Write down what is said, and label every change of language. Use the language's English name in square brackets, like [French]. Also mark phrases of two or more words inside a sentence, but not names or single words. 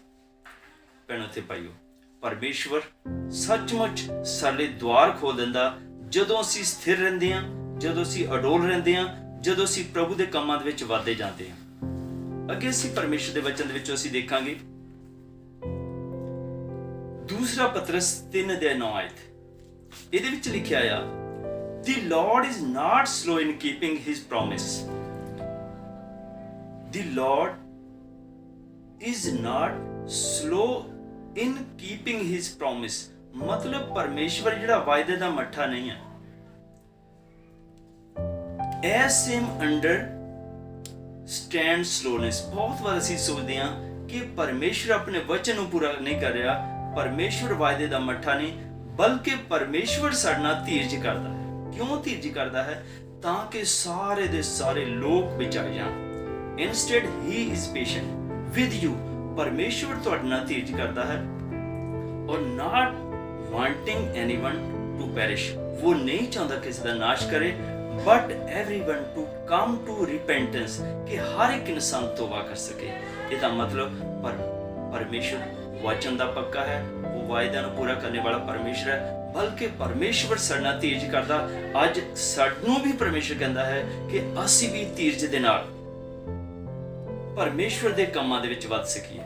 [Punjabi] ਭੈਣੋ ਤੇ ਭਾਈਓ, ਪਰਮੇਸ਼ਵਰ ਸੱਚਮੁੱਚ ਸਾਡੇ ਦੁਆਰ ਖੋਲ ਦਿੰਦਾ ਜਦੋਂ ਅਸੀਂ ਸਥਿਰ ਰਹਿੰਦੇ ਹਾਂ, ਜਦੋਂ ਅਸੀਂ ਅਡੋਲ ਰਹਿੰਦੇ ਹਾਂ, ਜਦੋਂ ਅਸੀਂ ਪ੍ਰਭੂ ਦੇ ਕੰਮਾਂ ਦੇ ਵਿੱਚ ਵਾਧੇ ਜਾਂਦੇ ਹਾਂ। ਅੱਗੇ ਅਸੀਂ ਪਰਮੇਸ਼ਰ ਦੇ ਵਚਨ ਦੇ ਵਿੱਚੋਂ ਅਸੀਂ ਦੇਖਾਂਗੇ 2 ਪਤਰਸ 3:9 ਆਇਤ। ਇਹਦੇ ਵਿੱਚ ਲਿਖਿਆ ਆ, [English] The Lord is not slow in keeping his promise. The Lord is not slow in keeping his promise. [Punjabi] ਮਤਲਬ ਪਰਮੇਸ਼ਵਰ ਜਿਹੜਾ ਵਾਅਦੇ ਦਾ ਮੱਠਾ ਨਹੀਂ ਹੈ। [English] As him understand slowness. [Punjabi] ਬਹੁਤ ਵਾਰ ਅਸੀਂ ਸੋਚਦੇ ਹਾਂ ਕਿ ਪਰਮੇਸ਼ਵਰ ਆਪਣੇ ਵਚਨ ਨੂੰ ਪੂਰਾ ਨਹੀਂ ਕਰ ਰਿਹਾ। ਪਰਮੇਸ਼ਵਰ ਵਾਅਦੇ ਦਾ ਮੱਠਾ ਨਹੀਂ, ਬਲਕਿ ਪਰਮੇਸ਼ਵਰ ਸਾਡੇ ਨਾਲ ਧੀਰਜ ਕਰਦਾ ਹੈ। ਕਿਉਂ ਧੀਰਜ ਕਰਦਾ ਹੈ? ਤਾਂ ਕਿ ਸਾਰੇ ਦੇ ਸਾਰੇ ਲੋਕ ਬਚਾਏ ਜਾਣ। [English] Instead he is patient with you. [Punjabi] ਪਰਮੇਸ਼ਵਰ ਤੁਹਾਡੇ ਨਾਲ ਧੀਰਜ ਕਰਦਾ ਹੈ ਔਰ [English] not wanting anyone to perish. [Punjabi] ਉਹ ਨਹੀਂ ਚਾਹੁੰਦਾ ਕਿਸੇ ਦਾ ਨਾਸ਼ ਕਰੇ, [English] but everyone to come to repentance, [Punjabi] ਕਿ ਹਰ ਇੱਕ ਇਨਸਾਨ ਤੋਬਾ ਕਰ ਸਕੇ। ਇਹਦਾ ਮਤਲਬ ਪਰਮੇਸ਼ਵਰ ਵਚਨ ਦਾ ਪੱਕਾ ਹੈ, ਉਹ ਵਾਅਦਿਆਂ ਨੂੰ ਪੂਰਾ ਕਰਨੇ ਵਾਲਾ ਪਰਮੇਸ਼ਰ ਹੈ, ਬਲਕਿ ਪਰਮੇਸ਼ਵਰ ਸਾਡੇ ਨਾਲ ਧੀਰਜ ਕਰਦਾ। ਅੱਜ ਸਾਨੂੰ ਵੀ ਪਰਮੇਸ਼ਰ ਕਹਿੰਦਾ ਹੈ ਕਿ ਅਸੀਂ ਵੀ ਧੀਰਜ ਦੇ ਨਾਲ ਪਰਮੇਸ਼ਵਰ ਦੇ ਕੰਮਾਂ ਦੇ ਵਿੱਚ ਵੱਧ ਸਕੀਏ।